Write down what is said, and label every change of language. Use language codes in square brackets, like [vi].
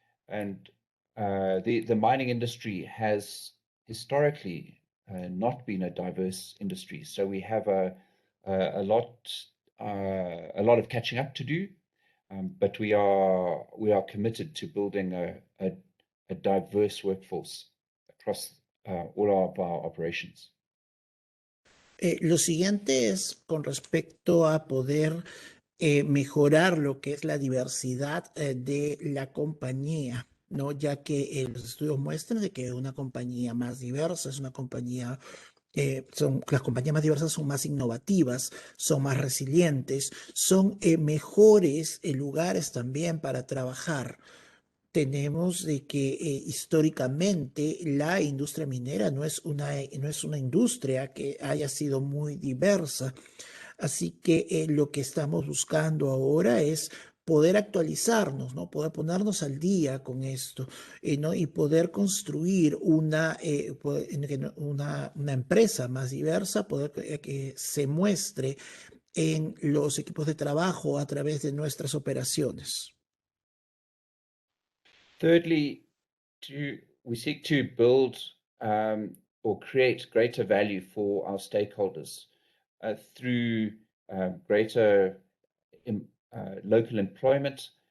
[en] And the mining industry has historically not been a diverse industry, so we have a lot of catching up to do. But we are committed to building a diverse workforce across all of our operations. [es] Lo siguiente es con respecto a poder mejorar lo que es la diversidad de la compañía, ¿no? Ya que los estudios muestran de que una compañía más diversa es una compañía, las compañías más diversas son más innovativas, son más resilientes, son mejores lugares también para trabajar. Tenemos de que históricamente la industria minera no es una industria que haya sido muy diversa. Así que lo que estamos buscando ahora es poder actualizarnos, ¿no? Poder ponernos al día con esto, ¿no? Y poder construir una empresa más diversa, poder que se muestre en los equipos de trabajo a través de nuestras operaciones. [en] Thirdly, we seek to build or create greater value for our stakeholders through greater local employment,